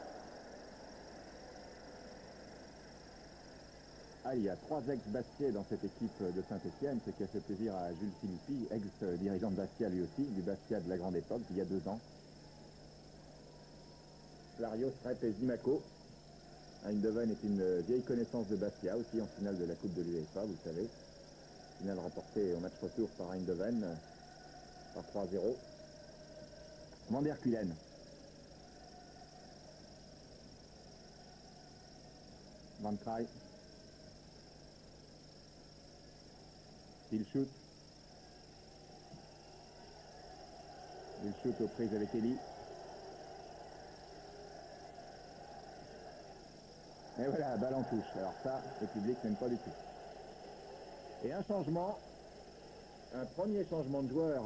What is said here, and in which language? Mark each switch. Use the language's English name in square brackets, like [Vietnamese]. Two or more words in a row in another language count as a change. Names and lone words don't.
[French] Ah, il y a 3 ex-Bastiais dans cette équipe de Saint-Étienne, ce qui a fait plaisir à Jules Philippi, ex-dirigeant de Bastia lui aussi, du Bastia de la grande époque, il y a 2 ans. Larios, Rep et Zimaco. Eindhoven est une vieille connaissance de Bastia, aussi en finale de la Coupe de l'UEFA, vous le savez. Finale remportée au match retour par Eindhoven, par 3-0. Van der Kuilen. Van Kraai. Il shoot. Il shoot aux prises avec Elie. Et voilà, balle en touche. Alors ça, le public n'aime pas du tout. Et un changement, un premier changement de joueur.